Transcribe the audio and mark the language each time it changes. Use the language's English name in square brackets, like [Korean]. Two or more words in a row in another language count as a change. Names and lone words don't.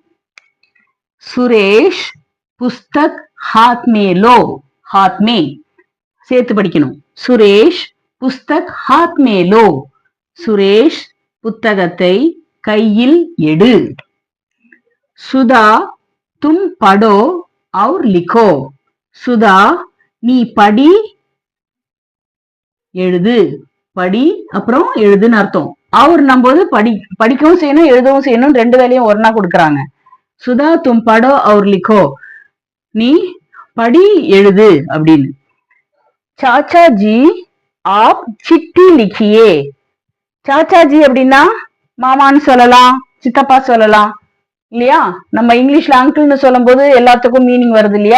[Hindi] सुरेश पुस्तक हाथ में लो. हाथ में [Tamil] சேர்த்து படிக்கணும். [Hindi] सुरेश पुस्तक हाथ में लो. [Tamil] சுரேஷ் புத்தகத்தை கையில் எடு. [Hindi] सुधा तुम पढ़ो और लिखो. [Tamil] சுதா நீ படி எழுது. படி அப்புறம் எழுதுன்னு அர்த்தம். அவர் நம்போது படிக்கவும் செய்யணும் எழுதவும் செய்யணும், ரெண்டு வேலையும் ஒன்னா கொடுக்கறாங்க. [Hindi] सुधा तुम पढ़ो और लिखो. [Tamil] நீ படி எழுது அப்படின்னு. [Hindi] चाचा जी आप चिट्ठी लिखिए. [Tamil] சாச்சாஜி அப்படின்னா மாமான்னு சொல்லலாம், சித்தப்பா சொல்லலாம் இல்லையா? நம்ம இங்கிலீஷ்ல அங்கிள்னு சொல்லும் போது எல்லாத்துக்கும் மீனிங் வருது இல்லையா?